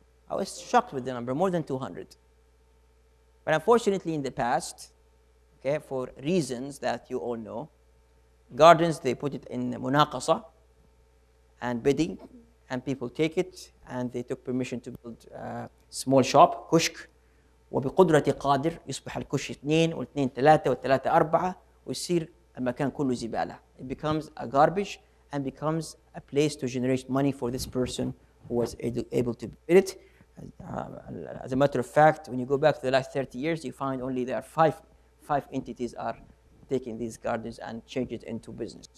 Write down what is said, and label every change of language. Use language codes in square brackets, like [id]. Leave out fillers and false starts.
[en] I was shocked with the number, more than 200. But unfortunately, in the past, okay, for reasons that you all know, gardens, they put it in munaqasa and bidding, and people take it, and they took permission to build a small shop, كشك. [ar] وبقدرة قادر يصبح الكشك 2 و2 3 و3 4 ويصير المكان كله زبالة. [en] It becomes a garbage and becomes a place to generate money for this person who was able to build it. As a matter of fact, when you go back to the last 30 years, you find only there are five entities are taking these gardens and change it into business.